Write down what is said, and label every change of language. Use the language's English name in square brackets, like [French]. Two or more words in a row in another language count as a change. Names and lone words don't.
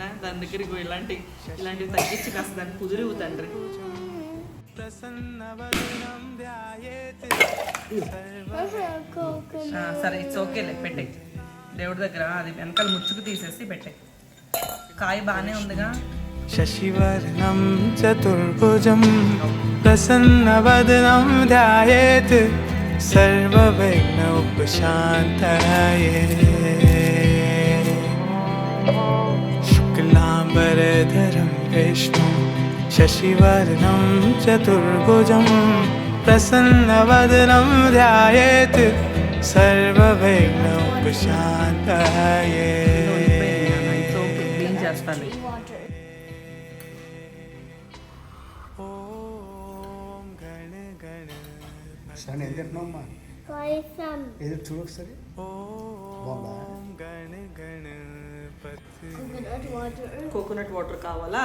[Telugu] దాని దగ్గరికి ఇలాంటివి తగ్గించి కాస్త దాన్ని కుదిరివు తండ్రి. సరే [English] It's okay-le, [Telugu] పెట్టే దేవుడి దగ్గర. అది వెనకాల ముచ్చుకు తీసేసి పెట్టే. కాయ బాగానే ఉందిగా. [Sanskrit] शशिवर्णं चतुर्भुजं प्रसन्नवदनं ध्यायेत् सर्वविघ्न उपशान्तये। शुक्लाम्बरधरं विष्णुं शशिवर्णं चतुर्भुजं प्रसन्नवदनं ध्यायेत् सर्वविघ्न उपशान्तये। [Telugu] సరే ఏం తింటున్నావమ్మా? ఏదో చూడు ఒకసారి. [English] coconut water [Telugu] కావాలా?